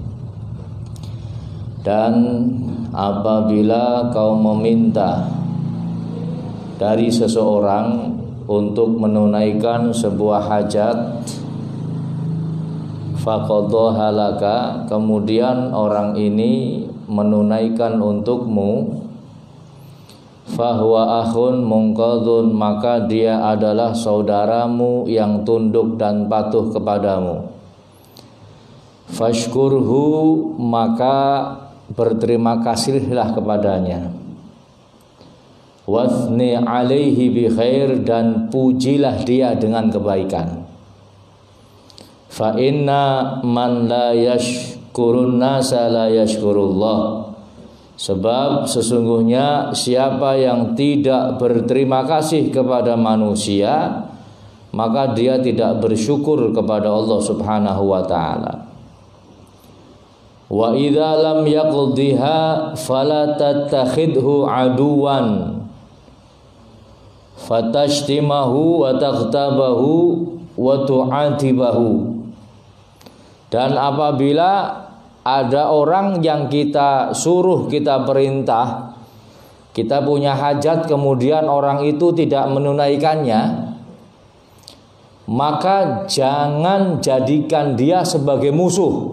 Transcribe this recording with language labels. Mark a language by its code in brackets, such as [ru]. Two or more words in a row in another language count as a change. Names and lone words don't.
[id] Dan apabila kau meminta dari seseorang untuk menunaikan sebuah hajat, [ar] فقضاها لك, [id] kemudian orang ini menunaikan untukmu, [ar] فهو أخ منقاد, [id] maka dia adalah saudaramu yang tunduk dan patuh kepadamu. Fashkurhu, maka berterima kasihlah kepadanya. [ar] واثن عليه بخير, [id] dan pujilah dia dengan kebaikan. [ar] فإن من لا يشكر الناس لا يشكر الله. [id] Sebab sesungguhnya siapa yang tidak berterima kasih kepada manusia, maka dia tidak bersyukur kepada Allah [ar] سبحانه وتعالى. وإذا لم يقضها فلا تتخذه عدوا فتشتمه وتغتابه وتعاتبه. [id] Dan apabila ada orang yang kita suruh, kita perintah, kita punya hajat, kemudian orang itu tidak menunaikannya, maka jangan jadikan dia sebagai musuh.